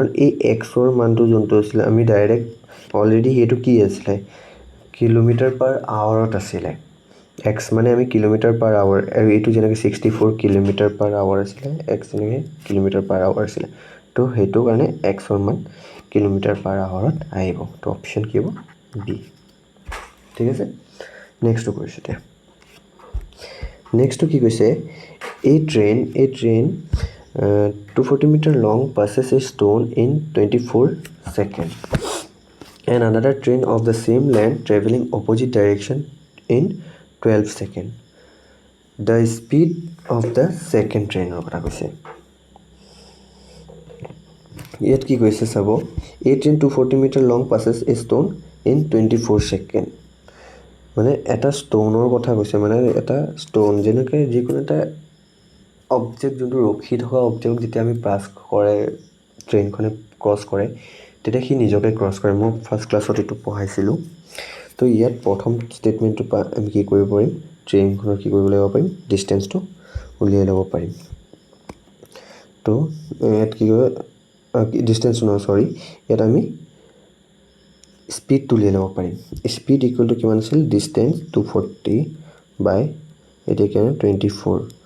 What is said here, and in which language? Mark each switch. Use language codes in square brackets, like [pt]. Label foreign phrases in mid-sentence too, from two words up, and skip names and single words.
[as] এই এক্সৰ মানটো যোনটো আছিলে আমি ডাইৰেক্ট অলৰেডি সেইটো কি আছিলে কিলোমিটাৰ পাৰ আৱাৰত আছিলে, এক্স মানে আমি [en] kilometer per hour, [as] আৰু এইটো যেনেকৈ 64 [en] kilometer per hour [as] আছিলে, এক্স যেনেকৈ [en] kilometer per hour [as] আছিলে, তো সেইটো কাৰণে এক্সৰ মান km/h আহিব তো অপশ্যন কি হ'ব বি ঠিক আছে নেক্সটটো কৈছোঁ এতিয়া নেক্সটটো কি কৈছে [en] a train 240 meter long passes a stone in 24 seconds and another train of the same length traveling opposite direction in 12 seconds the speed of the second train [as] কথা কৈছে ইয়াত কি কৈছে চাব [en] a train 240 meter long passes a stone in 24 seconds [as] মানে এটা ষ্টনৰ কথা কৈছে মানে এটা ষ্টন যেনেকৈ যিকোনো এটা অবজেক্ট যোনটো ৰখি থকা অবজেক্ট যেতিয়া আমি পাছ কৰে ট্ৰেইনখনে ক্ৰছ কৰে তেতিয়া সি নিজকে ক্ৰছ কৰে মই ফাৰ্ষ্ট ক্লাছত এইটো পঢ়াইছিলোঁ তো ইয়াত প্ৰথম ষ্টেটমেণ্টটো আমি কি কৰিব পাৰিম ট্ৰেইনখনৰ কি কৰিব লাগিব পাৰিম ডিষ্টেঞ্চটো উলিয়াই ল'ব পাৰিম তো ইয়াত কি কৰিব ডিষ্টেঞ্চ নহয় সৰি ইয়াত আমি স্পীডটো উলিয়াই ল'ব পাৰিম [en] speed equal to [as] কিমান আছিল ডিষ্টেঞ্চ 240 বাই এতিয়া কিমান 24